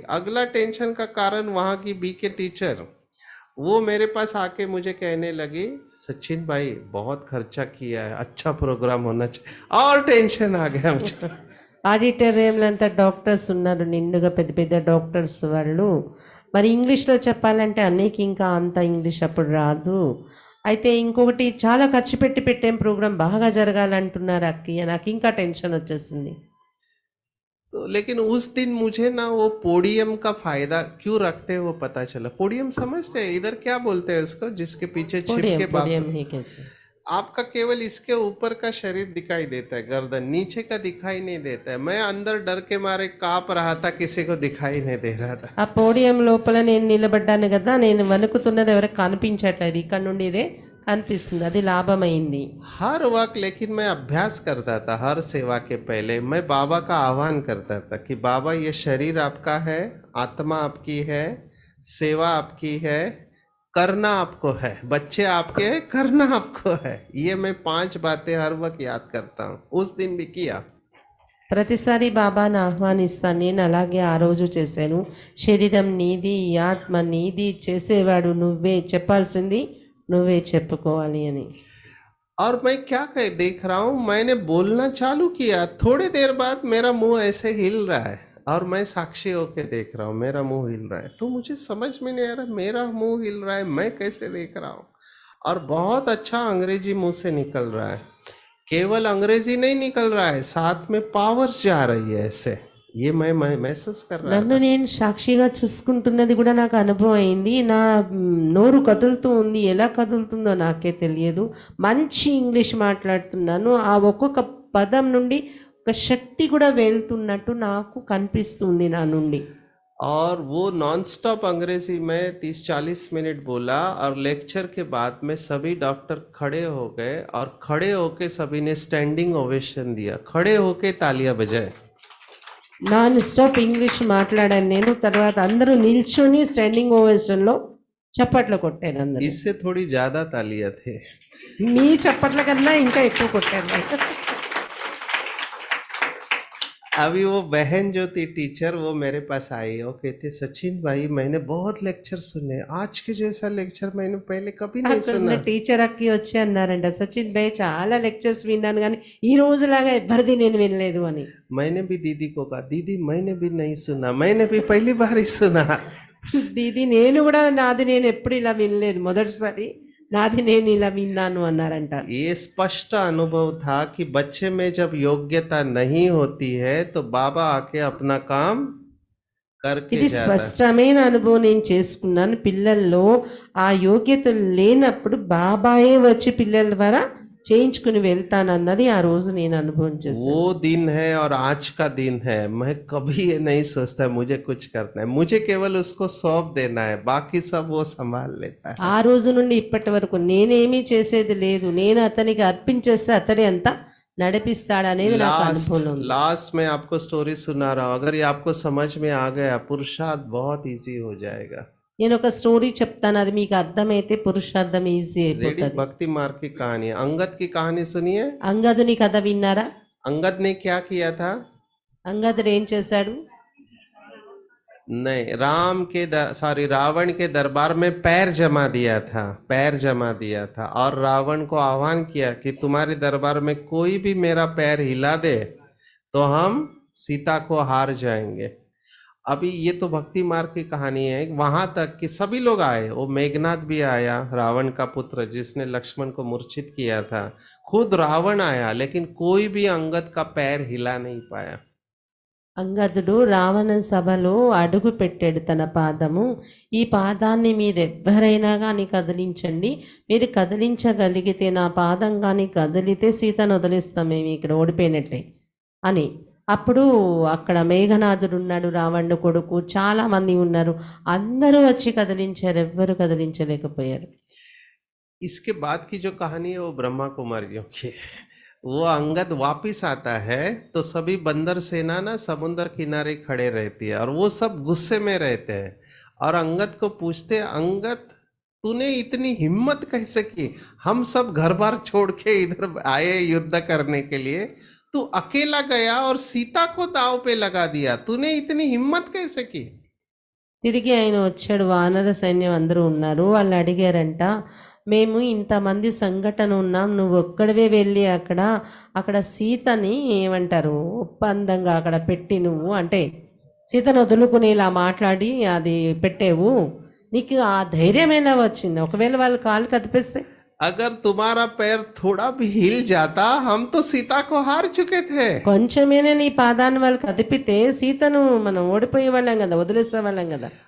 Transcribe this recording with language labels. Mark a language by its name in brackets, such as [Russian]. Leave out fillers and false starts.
[Hindi] अगला टेंशन का कारण वहाँ की बीके टीचर, वो मेरे पास आके मुझे कहने लगी सचिन भाई बहुत खर्चा किया है, अच्छा प्रोग्राम होना चाहिए। और टेंशन आ गया मुझे। [Telugu] ఆడిటోరియంలో అంతా డాక్టర్స్ ఉన్నారు, నిండుగా పెద్ద పెద్ద డాక్టర్స్ వాళ్ళు. మరి ఇంగ్లీష్లో చెప్పాలంటే అన్నయ్యకి ఇంకా అంత ఇంగ్లీష్ అప్పుడు రాదు. అయితే ఇంకొకటి చాలా ఖర్చు పెట్టి పెట్టేం ప్రోగ్రాం బాగా జరగాలంటున్నారు అక్కయ్య. నాకు ఇంకా టెన్షన్ వచ్చేసింది. [Hindi] तो लेकिन उस दिन मुझे ना वो पोडियम का फायदा क्यों रखते हैं वो पता चला। पोडियम समझते हैं इधर क्या बोलते हैं उसको, जिसके पीछे छिप पोडियम के पोडियम ही कहते हैं. आपका केवल इसके ऊपर का शरीर दिखाई देता है, गर्दन नीचे का दिखाई नहीं देता है। मैं अंदर डर के मारे कांप रहा था, किसी को दिखाई नहीं दे रहा था। [Telugu] ఆ పోడియం లోపల నేను నిలబడ్డాను కదా, నేను వణుకుతున్నది ఎవరికి కనిపించట్లేదు, ఇక్కడ నుండి ఇదే కనిపిస్తుంది. అది లాభమైంది. [Hindi] हर वक्त लेकिन मैं अभ्यास करता था, हर सेवा के पहले मैं बाबा का आह्वान करता था कि बाबा ये शरीर आपका है, आत्मा आपकी है, सेवा आपकी है, करना आपको है, बच्चे आपके हैं, करना आपको है। ये मैं 5 बातें हर वक्त याद करता हूँ, उस दिन भी किया। [Telugu] ప్రతిసారి బాబాను ఆహ్వానిస్తాను. నేను అలాగే ఆ రోజు చేశాను. శరీరం నీది, ఈ ఆత్మ నీది, చేసేవాడు నువ్వే, చెప్పాల్సింది నువ్వే చెప్పుకోవాలి అని. [Hindi] और मैं क्या देख रहा हूँ, मैंने बोलना चालू किया, थोड़ी देर बाद मेरा मुंह ऐसे हिल रहा है और मैं साक्षी होके देख रहा हूँ मेरा मुंह हिल रहा है। तो मुझे समझ में नहीं आ रहा मेरा मुंह हिल रहा है, मैं कैसे देख रहा हूँ। और बहुत अच्छा अंग्रेजी मुंह से निकल रहा है। केवल अंग्रेजी नहीं निकल रहा है, साथ में पावर्स जा रही है ऐसे, ये मैं महसूस कर रहा [Telugu] నన్ను నేను సాక్షిగా చూసుకుంటున్నది కూడా నాకు అనుభవం అయింది. నా నోరు కదులుతూ ఉంది, ఎలా కదులుతుందో నాకే తెలియదు. మంచి ఇంగ్లీష్ మాట్లాడుతున్నాను, ఆ ఒక్కొక్క పదం నుండి ఒక శక్తి కూడా వెళ్తున్నట్టు నాకు కనిపిస్తుంది నా నుండి. [Hindi] और वो नॉन स्टॉप अंग्रेजी में 30-40 मिनट बोला और लेक्चर के बाद में सभी डॉक्टर खड़े हो गए और खड़े होके सभी ने स्टैंडिंग ओवेशन दिया, खड़े होके तालियां बजाए। [Telugu] నాన్ స్టాప్ ఇంగ్లీష్ మాట్లాడాను నేను. తర్వాత అందరూ నిల్చొని స్టాండింగ్ ఓవేషన్లో చప్పట్లు కొట్టారు. అందరూ [Hindi] इससे थोड़ी ज्यादा तालियां थे। [Telugu] మీ చప్పట్ల కన్నా ఇంకా ఎక్కువ కొట్టారు. [Hindi] अभी वो बहन जो थी टीचर, वो मेरे पास आई, वो कहते सचिन भाई मैंने बहुत लेक्चर सुने, आज के जैसा लेक्चर मैंने पहले कभी नहीं [Telugu] అక్కడ [Hindi] सुना। [Telugu] టీచర్ అక్కి వచ్చి అన్నారంట, సచిన్ భాయ్ చాలా లెక్చర్స్ విన్నాను కానీ ఈ రోజులాగా ఎవరిది నేను వినలేదు అని. [Hindi] मैंने भी दीदी को कहा दीदी मैंने भी नहीं सुना, मैंने भी पहली बार ही सुना। [Telugu] దీది నేను కూడా నాది నేను ఎప్పుడు ఇలా వినలేదు, మొదటిసారి నాది నేను ఇలా విన్నాను అన్నారంట. [Hindi] ये स्पष्ट अनुभव था कि बच्चे में जब योग्यता नहीं होती है तो बाबा आके अपना काम करके [Telugu] ఇది [Hindi] जाता है। [Telugu] స్పష్టమైన అనుభవం నేను చేసుకున్నాను. పిల్లల్లో ఆ యోగ్యత లేనప్పుడు బాబాయే వచ్చి పిల్లల ద్వారా చేయించుకుని వెళ్తానన్నది ఆ రోజు నేను అనుభవం చేశాను. [Hindi] वो दिन है और आज का दिन है, मैं कभी ये नहीं सोचता मुझे कुछ करना है, मुझे केवल उसको सौंप देना है, बाकी सब वो संभाल लेता है। [Telugu] ఆ రోజు నుండి ఇప్పటి వరకు నేనేమీ చేసేది లేదు, నేను అతనికి అర్పించేస్తే అతడే అంతా నడిపిస్తాడనేది నాకు అనుభవం ఉంది. [Hindi] लास्ट में आपको स्टोरी सुना रहा हूँ, अगर ये आपको समझ में आ गया पुरुषार्थ बहुत इजी हो जाएगा। [Telugu] నేను ఒక స్టోరీ చెప్తాను, అది మీకు అర్థమైతే పురుషార్థం ఈజీ [English] Ready? [Telugu] అయిపోతుంది. [Hindi] भक्ति मार्ग की कहानी, अंगद की कहानी सुनिए। [Telugu] అంగదుని కథ విన్నారా? [Hindi] अंगद ने क्या किया था? [Telugu] అంగదుడు ఏం చేశాడు? [Hindi] नहीं, रावण के दरबार में पैर जमा दिया था, पैर जमा दिया था और रावण को आह्वान किया कि तुम्हारे दरबार में कोई भी मेरा पैर हिला दे तो हम सीता को हार जाएंगे। अभी ये तो भक्ति मार्ग की कहानी है, वहां तक कि सभी लोग आए, वो मेघनाथ भी आया, रावण का पुत्र जिसने लक्ष्मण को मूर्छित किया था, खुद रावण आया, लेकिन कोई भी अंगद का पैर हिला नहीं पाया। [Telugu] అంగదుడు రావణ సభలో అడుగు పెట్టాడు తన పాదము. ఈ పాదాన్ని మీరెవ్వరైనా కానీ కదిలించండి, మీరు కదిలించగలిగితే నా పాదం కానీ కదిలితే సీతను వదిలేస్తాం, మేము ఇక్కడ ఓడిపోయినట్లే అని. అప్పుడు అక్కడ మేఘనాథుడు ఉన్నాడు, రావణుడు కొడుకు, చాలా మంది ఉన్నారు, అందరూ వచ్చి కదిలించారు, ఎవ్వరు కదిలించలేకపోయారు. [Hindi] इसके बाद की जो कहानी है वो ब्रह्मा कुमारियों की है। वो अंगद वापिस आता है तो सभी बंदर सेना ना समुद्र किनारे खड़े रहती है और वो सब गुस्से में रहते हैं और अंगद को पूछते, अंगद तूने इतनी हिम्मत कैसे की? हम सब घर बार छोड़ के इधर आए युद्ध करने के लिए, तू अकेला गया और सीता को दाव पे लगा दिया, तूने इतनी हिम्मत कैसे की? [Telugu] తిరిగి ఆయన వచ్చాడు, వానర సైన్యం అందరూ ఉన్నారు, వాళ్ళు అడిగారంట, మేము ఇంతమంది సంఘటన ఉన్నాం, నువ్వు ఒక్కడివే వెళ్ళి అక్కడ సీతని ఏమంటారు ఒప్పందంగా అక్కడ పెట్టి, నువ్వు అంటే సీతను వదులుకుని ఇలా మాట్లాడి అది పెట్టేవు, నీకు ఆ ధైర్యం ఎలా వచ్చింది? ఒకవేళ వాళ్ళు కాలు కదిపేస్తే? [Hindi] अगर तुम्हारा पैर थोड़ा भी हिल जाता हम तो सीता को हार चुके थे। [Telugu] కొంచెమైనా నీ పాదాన్ని వాళ్ళు కదిపితే సీతను మనం ఓడిపోయే వాళ్ళం కదా, వదిలేసే వాళ్ళం కదా.